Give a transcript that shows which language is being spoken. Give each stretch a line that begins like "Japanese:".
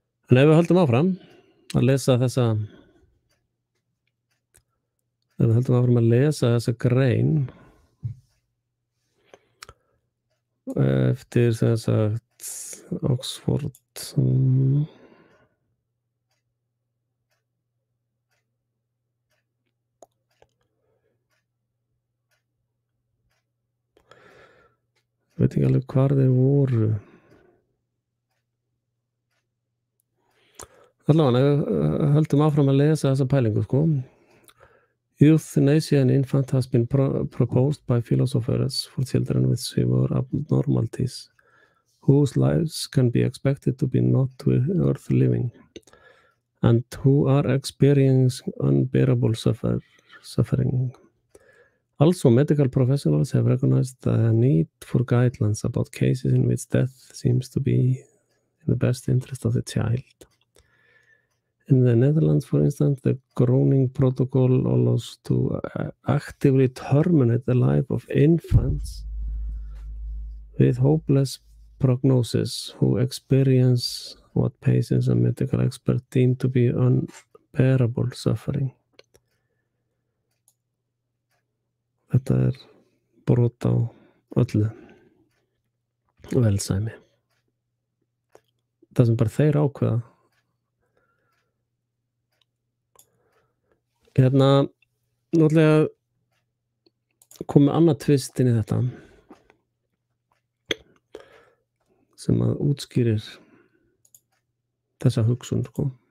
Icelandic: En ef við höldum áfram að lesa þessa grein eftir sem sagt Oxford veit ekki alveg hvar þeir voru. Allavega, höldum áfram að lesa þessa pælingu, sko.
English: Euthanasia in infant has been proposed by philosophers for children with severe abnormalities, whose lives can be expected to be not worth living, and who are experiencing unbearable suffering. Also, medical professionals have recognized the need for guidelines about cases in which death seems to be in the best interest of the child. In the Netherlands, for instance, the groaning protocol allows to actively terminate the life of infants with hopeless prognosis who experience what patients and medical experts deem to be unbearable suffering.
Icelandic: Þetta brot á öllu velsæmi. Það sem bara þeir ákveða. Náttúrulega komið annað tvist inn í þetta sem að útskýrir þessa hugsun, sko.